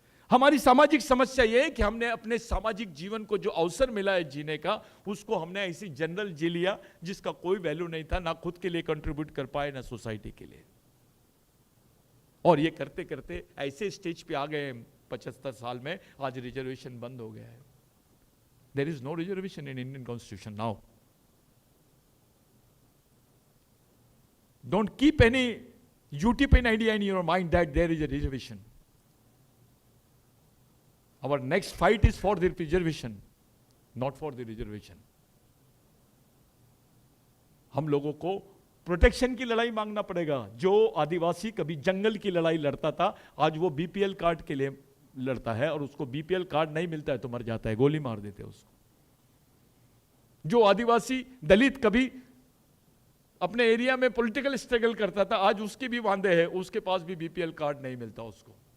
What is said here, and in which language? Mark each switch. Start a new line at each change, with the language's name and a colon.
Hindi: हमारी सामाजिक समस्या यह है कि हमने अपने सामाजिक जीवन को जो अवसर मिला है जीने का, उसको हमने ऐसी जनरल जी लिया जिसका कोई वैल्यू नहीं था, ना खुद के लिए कंट्रीब्यूट कर पाए ना सोसाइटी के लिए। और ये करते करते ऐसे स्टेज पे आ गए 75 साल में, आज रिजर्वेशन बंद हो गया है।
English: There is no reservation in Indian constitution now. Don't keep any utopian idea in your mind that there is a reservation. Our next fight is for the preservation, not for the reservation.
Hindi: हम लोगों को protection की लड़ाई मांगना पड़ेगा। जो आदिवासी कभी जंगल की लड़ाई लड़ता था, आज वो बीपीएल कार्ड के लिए लड़ता है, और उसको बीपीएल कार्ड नहीं मिलता है तो मर जाता है, गोली मार देते हैं उसको। जो आदिवासी दलित कभी अपने एरिया में पॉलिटिकल स्ट्रगल करता था, आज उसके भी वांदे हैं, उसके पास भी बीपीएल कार्ड नहीं मिलता उसको।